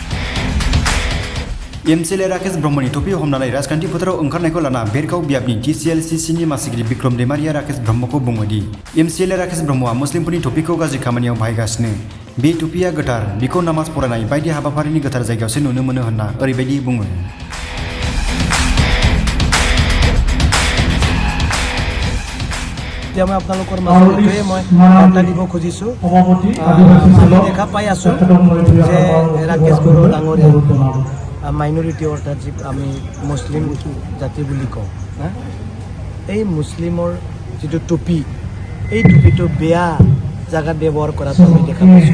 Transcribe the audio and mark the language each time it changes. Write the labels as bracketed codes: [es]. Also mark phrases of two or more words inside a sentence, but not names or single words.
[brx] एमसिएलए राकेश ब्रह्मनि टुपि हमनानै राजखान्थि फोथाराव ओंखारनायखौ लाना बेरगाव बियाबनि TCLCCनि मासिगिरि बिक्रम दैमारिया राकेश ब्रह्मखौ बुङो दि एमसिएलए राकेश ब्रह्मआ मुस्लिमफोरनि टुपिखौ गाज्रि खामानियाव बाहायगासिनो। बे टुपिया गोथार, बेखौ नामाज फरायनाय बायदि हाबाफारिनि गोथार जायगायावसो नुनो मोनो होनना ओरैबायदि बुङो। [as] এতিয়া মই আপোনালোকৰ মাজতে মই বাৰ্তা দিব খুজিছোঁ। আমি দেখা পাই আছোঁ যে ৰাকেশ বড়ো ডাঙৰীয়া মাইনৰিটি অৰ্থাৎ যি আমি মুছলিম জাতি বুলি কওঁ, এই মুছলিমৰ যিটো টুপি এই টুপিটো বেয়া জাগাত ব্যৱহাৰ কৰাটো আমি দেখা পাইছোঁ।